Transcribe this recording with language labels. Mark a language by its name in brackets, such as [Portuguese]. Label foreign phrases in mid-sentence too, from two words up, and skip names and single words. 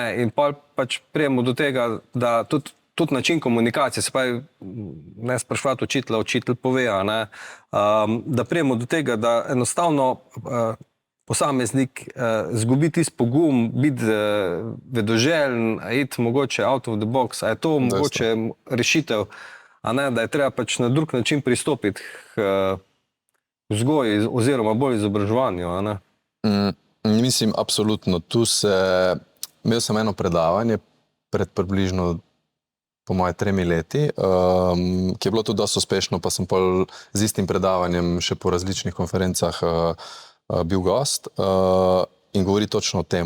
[Slovenian] In pač prijemo do tega, da tudi način komunikacije, se pravi, ne spraševati učitelja, učitelj pove, ne, da prijemo do tega, da enostavno posameznik zgubi tisti pogum, biti vedoželjen, iti mogoče [English] out of the box, [Slovenian] a je to mogoče rešitev, a ne, da je treba pač na drug način pristopiti k vzgoji oziroma bolj izobraževanju, a ne? Mislim, absolutno. Imel sem eno predavanje pred približno po moje 3 leti, ki je bilo tudi dosti uspešno, pa sem pol z istim predavanjem še po različnih konferencah bil gost in govori točno o tem.